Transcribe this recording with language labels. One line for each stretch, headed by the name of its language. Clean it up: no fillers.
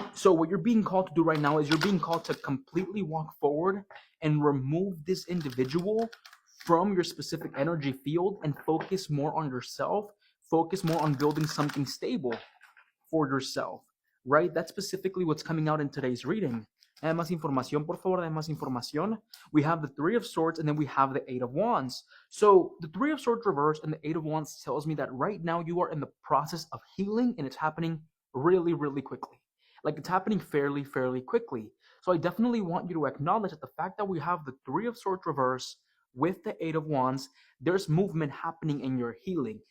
English: So what you're being called to do right now is you're being called to completely walk forward and remove this individual from your specific energy field and focus more on yourself, focus more on building something stable for yourself, right? That's specifically what's coming out in today's reading.
Spanish: Dame más información, por favor, dame más información.
English: We have the Three of Swords and then we have the Eight of Wands. So the Three of Swords reverse and the Eight of Wands tells me that right now you are in the process of healing and it's happening really, really quickly. Like it's happening fairly quickly. So I definitely want you to acknowledge that the fact that we have the Three of Swords reverse with the Eight of Wands, there's movement happening in your healing.